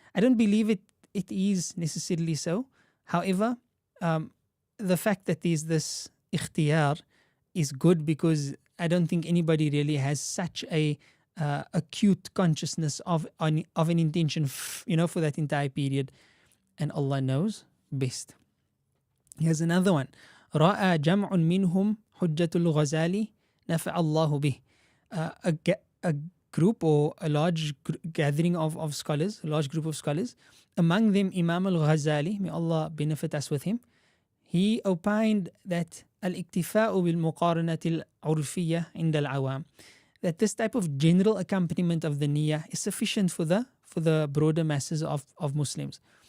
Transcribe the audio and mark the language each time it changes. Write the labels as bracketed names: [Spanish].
[English] I don't believe it is necessarily so. However, the fact that there's this ikhtiyar is good, because I don't think anybody really has such a acute consciousness of an intention for that entire period, and Allah knows best. Here's another one. [Arabic] رأى جمع منهم حجة الغزالي نفع الله به. [English] A group, or a large gathering of scholars, a large group of scholars, among them Imam al-Ghazali, may Allah benefit us with him, he opined that [Arabic] al-iktifa'u bil-muqaranati al-urfiyyah inda al-awam, [English] that this type of general accompaniment of the niyyah is sufficient for the broader masses of Muslims.